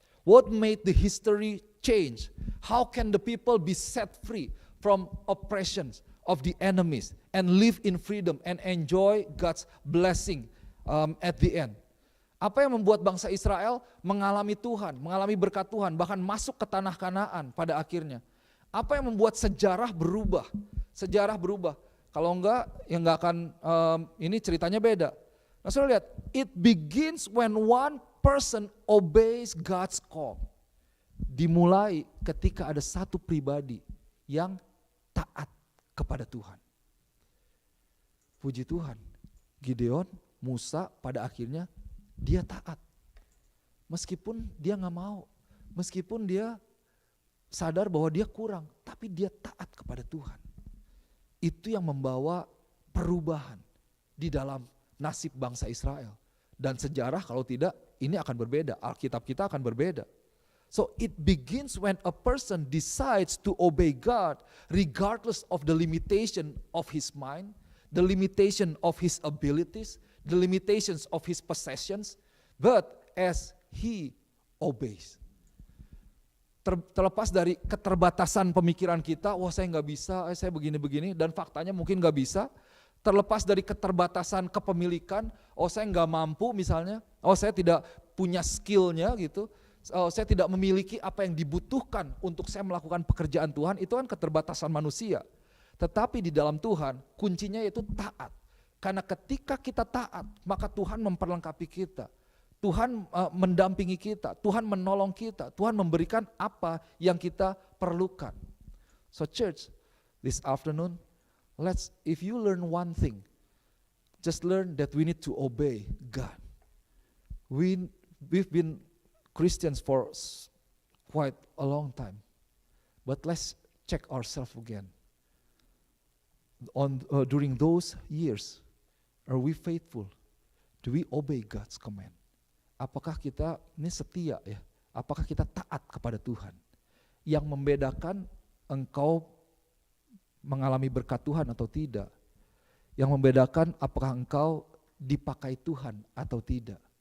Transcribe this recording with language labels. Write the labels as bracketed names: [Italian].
[English] What made the history change? How can the people be set free from oppressions of the enemies and live in freedom and enjoy God's blessing at the end? [Indonesian] Apa yang membuat bangsa Israel mengalami Tuhan, mengalami berkat Tuhan, bahkan masuk ke tanah Kanaan pada akhirnya? Apa yang membuat sejarah berubah? Sejarah berubah. Kalau enggak, ya enggak akan, ini ceritanya beda. Nah saudara lihat, [English] it begins when one person obeys God's call. [Indonesian] Dimulai ketika ada satu pribadi yang taat kepada Tuhan. Puji Tuhan, Gideon, Musa pada akhirnya dia taat. Meskipun dia gak mau, meskipun dia sadar bahwa dia kurang, tapi dia taat kepada Tuhan. Itu yang membawa perubahan di dalam nasib bangsa Israel. Dan sejarah kalau tidak, ini akan berbeda, Alkitab kita akan berbeda. [English] So it begins when a person decides to obey God regardless of the limitation of his mind, the limitation of his abilities, the limitations of his possessions, but as he obeys. [Indonesian] Terlepas dari keterbatasan pemikiran kita, wah saya nggak bisa, saya begini-begini, dan faktanya mungkin nggak bisa. Terlepas dari keterbatasan kepemilikan, oh saya nggak mampu misalnya, oh saya tidak punya skillnya gitu, oh saya tidak memiliki apa yang dibutuhkan untuk saya melakukan pekerjaan Tuhan, itu kan keterbatasan manusia. Tetapi di dalam Tuhan, kuncinya yaitu taat. Karena ketika kita taat, maka Tuhan memperlengkapi kita. Tuhan mendampingi kita, Tuhan menolong kita, Tuhan memberikan apa yang kita perlukan. [English] So church, this afternoon, if you learn one thing, just learn that we need to obey God. We've been Christians for quite a long time, but let's check ourselves again. During those years, are we faithful? Do we obey God's command? [Indonesian] Apakah kita ini setia ya? Apakah kita taat kepada Tuhan? Yang membedakan engkau mengalami berkat Tuhan atau tidak. Yang membedakan apakah engkau dipakai Tuhan atau tidak.